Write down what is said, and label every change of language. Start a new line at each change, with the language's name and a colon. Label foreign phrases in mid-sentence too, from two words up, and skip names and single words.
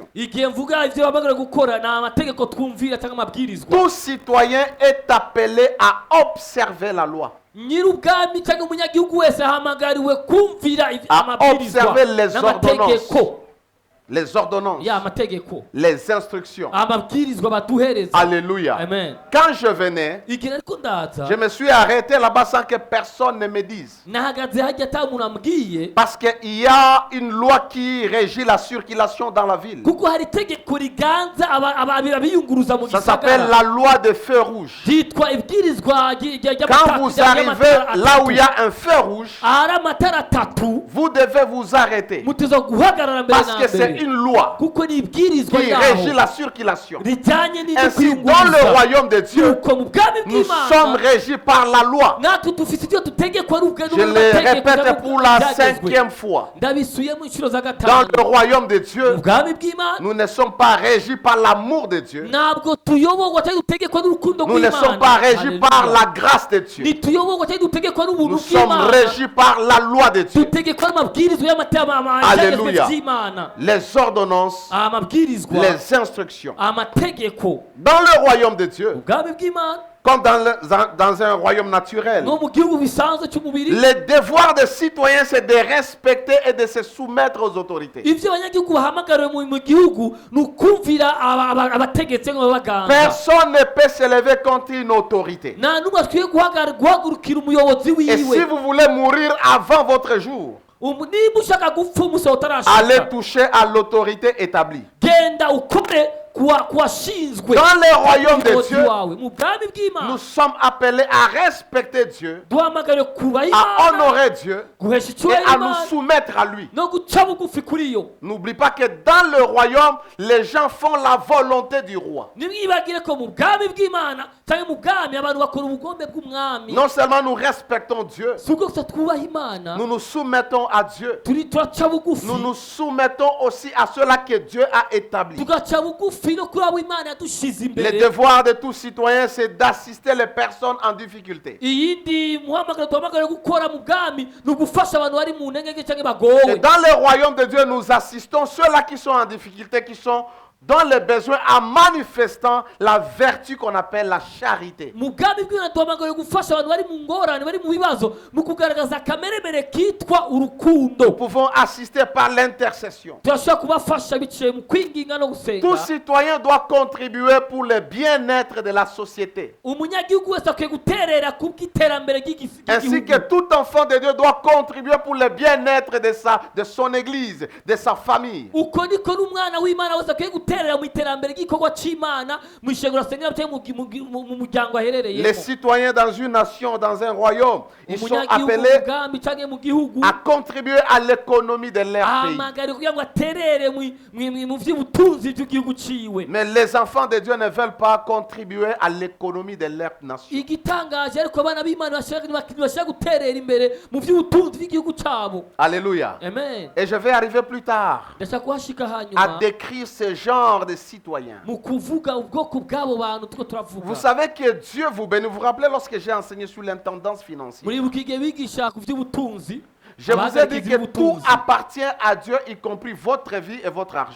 Rundi: igihe mvuga ivyo bahamagariwe gukora ni amategeko twumvira cyangwa amabwirizwa.
French: Tout citoyen est appelé à observer la loi,
Rundi: nyir'ubwami cyangwa umunyagihugu wese ahamagariwe kumvira
French: à
Rundi: amabwirizwa
French: observer les
Rundi: n'amategeko
French: ordonnances, les ordonnances,
Rundi: ya amategeko
French: les instructions.
Rundi: amabwirizwa baduhereza. Alléluia. Amen.
French: Quand je venais,
Rundi: igihe ariko ndaza
French: je me suis arrêté là-bas sans que personne ne me dise.
Rundi: nahagaze hajya ata muntu ambwiye
French: Parce qu'il y a une loi qui régit la circulation dans la ville.
Rundi: kuko hari itegeko riganza abiyunguruza mu
French: Ça s'appelle
Rundi: gisagara
French: la loi de feu rouge.
Rundi: ryitwa ibwirizwa
French: Quand vous arrivez là où il y a un feu rouge,
Rundi: ahari amatara atatu
French: vous devez vous arrêter.
Rundi: muteza guhagarara mbere
French: Parce
Rundi: na
French: que c'est
Rundi: mbere
French: une loi
Rundi: kuko ni ibwirizwa
French: qui régit
Rundi: ryaho
French: la circulation.
Rundi: rijyanye n'ibyo
French: Ainsi, dans le royaume de Dieu,
Rundi: nuko mu bwami
French: nous sommes
Rundi: bw'imana
French: régis par la loi.
Rundi: natwe dufite ibyo dutegekwa
French: Je le répète pour la 5e fois.
Rundi: ndabisubiyemo inshuro za
French: Dans
Rundi: gatanu
French: le royaume de
Rundi: mu
French: Dieu,
Rundi: bwami bw'imana
French: nous ne sommes pas régis par l'amour de Dieu.
Rundi: ntabwo tuyoborwa cyangwa dutegekwa n'urukundo
French: Nous ne sommes pas régis par la grâce de Dieu.
Rundi: ntituyoborwa cyangwa dutegekwa n'ubuntu
French: Nous sommes
Rundi: bw'imana
French: régis par la loi de Dieu.
Rundi: dutegekwa n'amabwirizwa Alléluia. y'imana
French: Les ordonnances,
Rundi: amabwirizwa
French: les instructions.
Rundi: amategeko
French: Dans le royaume de Dieu,
Rundi: ubwami bw'imana
French: comme dans un royaume naturel,
Rundi: no mu gihugu bisanzwe cy'umubiri
French: le devoir des citoyens, c'est de respecter et de se soumettre aux autorités.
Rundi: ibyo abanyagihugu bahamagariwe mu gihugu ni ukumvira abategetsi ngo babaganza
French: Personne ne peut se lever contre une autorité.
Rundi: nta n'umwe akwiye guhagurukira umuyobozi
French: Et si
Rundi: wiwe
French: vous voulez mourir avant votre jour,
Rundi: niba ushaka gupfa umusoro utarashaka
French: allez toucher à l'autorité établie.
Rundi: genda ukore kuwashinzwe
French: Dans le royaume de
Rundi: umuyobozi
French: Dieu,
Rundi: wawe mu bwami bw'imana
French: nous sommes appelés à respecter Dieu,
Rundi: duhamagariwe kubaha
French: à
Rundi: imana
French: honorer Dieu
Rundi: guhesha
French: et
Rundi: icyubahiro
French: à nous
Rundi: imana
French: soumettre à lui.
Rundi: no guca bugufi kuri yo.
French: N'oublie pas que dans le royaume, les gens font la volonté du roi.
Rundi: nimwibagire ko mu bwami bw'imana cyangwa mu bwami abantu bakora ubugombe bw'umwami
French: Non seulement nous respectons Dieu,
Rundi: si ubwo gusa twubaha imana
French: nous nous soumettons à Dieu.
Rundi: turaca bugufi
French: Nous nous soumettons aussi à cela que Dieu a établi.
Rundi: tugaca bugufi no kuri abo imana yadushize
French: Le
Rundi: imbere.
French: devoir de tout citoyen, c'est d'assister les personnes en difficulté.
Rundi: iyindi muhamagaro duhamagariwe gukora mu bwami ni ugufasha abantu bari mu ntege cyangwa
French: Et
Rundi: bagowe.
French: dans le royaume de Dieu, nous assistons ceux-là qui sont en difficulté, qui sont dans le besoin, en manifestant la vertu qu'on appelle la charité.
Rundi: mu bwami bw'imana duhamagariwe gufasha abantu bari mu ngorane bari mu bibazo mu kugaragaza akameremere kitwa
French: Nous
Rundi: urukundo.
French: pouvons assister par l'intercession.
Rundi: turashobora kubafasha biciye mu kwinginga no
French: Tout
Rundi: gusenga.
French: citoyen doit contribuer pour le bien-être de la société.
Rundi: umunyagihugu wese akwiye guterera ku bw'iterambere
French: Ainsi que
Rundi: ry'igihugu.
French: tout enfant de Dieu doit contribuer pour le bien-être de son église, de sa famille.
Rundi: uko niko n'umwana w'imana wese akwiye guterera mu iterambere ry'igikorwa cy'Imana mu ishengero asengera cyangwa mu muryango aherereyemo.
French: Les citoyens dans une nation, dans un royaume, ils sont
Rundi: Umunyagihugu
French: appelés
Rundi: mugambi cyangwa mu gihugu
French: à contribuer à l'économie de leur pays.
Rundi: ahamagara kugira ngo aterere mu vy'ubutunzi bw'igihugu ciwe.
French: Mais les enfants de Dieu ne veulent pas contribuer à l'économie de leur nation.
Rundi: Igitangaje ariko abana b'Imana bashaka guterera imbere mu vy'ubutunzi bw'igihugu cyabo. Alléluia. Amen.
French: Et je vais arriver plus tard
Rundi: Ndashaka kuhashika
French: à
Rundi: hanyuma
French: décrire ce genre de citoyens.
Rundi: mu kuvuga ubwoko bw'abo bantu tuko turavuga.
French: Vous savez que Dieu vous bénit. Vous vous rappelez lorsque j'ai enseigné sur l'intendance financière.
Rundi: Muribuka igihe bigisha ku vy'ubutunzi.
French: Je vous ai dit que tout appartient à Dieu, y compris votre vie et votre argent.